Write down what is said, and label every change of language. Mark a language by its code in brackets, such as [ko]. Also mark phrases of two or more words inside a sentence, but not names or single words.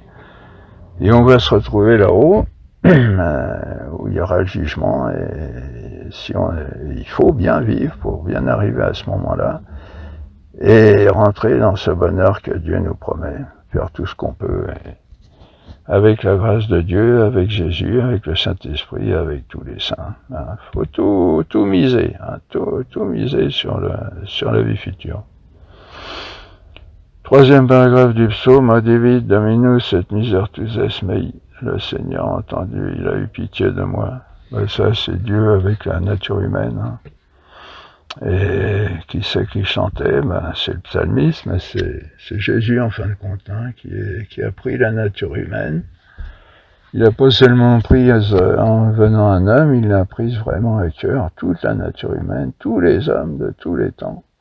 [fr] Et on va se retrouver là-haut, où il y aura le jugement, et il faut bien vivre pour bien arriver à ce moment-là, et rentrer dans ce bonheur que Dieu nous promet, faire tout ce qu'on peut, avec la grâce de Dieu, avec Jésus, avec le Saint-Esprit, avec tous les saints. Hein. Faut tout miser, hein, tout miser sur la vie future. Troisième paragraphe du psaume, [la] Adivit Dominus et misertus es mei. [fr] Le Seigneur a entendu, il a eu pitié de moi. Ben, ça, c'est Dieu avec la nature humaine. Hein. Et qui c'est qui chantait? Ben, c'est le psalmiste, mais c'est Jésus en fin de compte, hein, qui a pris la nature humaine. Il n'a pas seulement pris en venant un homme, il l'a prise vraiment à cœur, toute la nature humaine, tous les hommes de tous les temps.